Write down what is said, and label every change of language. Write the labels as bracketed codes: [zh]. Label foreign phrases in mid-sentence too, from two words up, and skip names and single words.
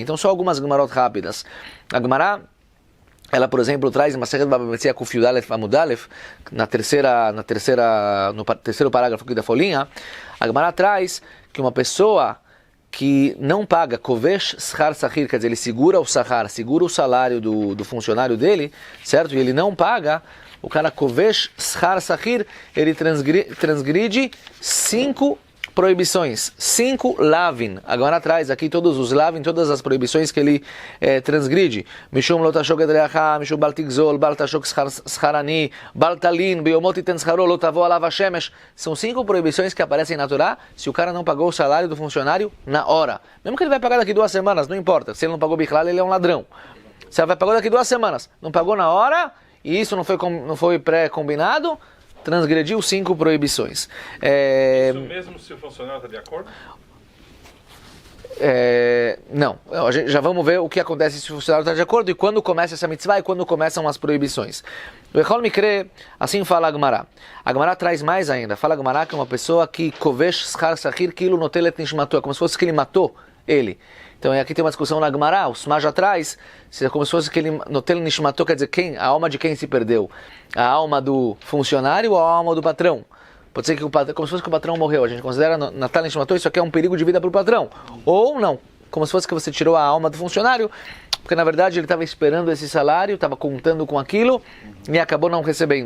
[pt] Então só algumas Gemarot rápidas. A Gemara, ela, por exemplo, traz em Masechet Baba Metzia [he] קוף יוד אלף עמוד אלף, [pt] no terceiro parágrafo aqui da folhinha, a Gemara traz que uma pessoa que não paga [he] כובש שכר שכיר, [pt] quer dizer, ele segura o sahar, segura o salário do funcionário dele, certo? E ele não paga, o cara [he] כובש שכר שכיר, [pt] ele transgride 5 proibições, 5 lavin. Agora traz aqui todos os lavin, todas as proibições que ele transgride. [he] משום לא תעשוק את רעך, משום לא תגזול, לא תעשוק שכר עני, לא תלין, ביומו תתן שכרו, לא תבוא עליו השמש. [pt] São 5 proibições que aparecem na Torá se o cara não pagou o salário do funcionário na hora. Mesmo que ele vai pagar daqui 2 semanas, não importa. Se ele não pagou bichlal, ele é um ladrão. Se ele vai pagar daqui 2 semanas, não pagou na hora, e isso não foi pré-combinado, transgrediu 5 proibições. Isso mesmo se o funcionário está de acordo? Não, já vamos ver o que acontece se o funcionário está de acordo e quando começa essa mitzvah e quando começam as proibições. Assim fala a Gemara. A Gemara traz mais ainda. Fala a Gemara que é uma pessoa que [he] כובש שכר שכיר כאילו נוטל נשמתו, [pt] é como se fosse que ele matou ele. Então aqui tem uma discussão na Gemara, o Sma já traz, se é como se fosse que ele [he] נוטל נשמתו, [pt] quer dizer, a alma de quem se perdeu? A alma do funcionário ou a alma do patrão? Pode ser que como se fosse que o patrão morreu, a gente considera [he] נטל נשמתו, [pt] isso aqui é um perigo de vida para o patrão. Ou não, como se fosse que você tirou a alma do funcionário, porque na verdade ele estava esperando esse salário, estava contando com aquilo e acabou não recebendo.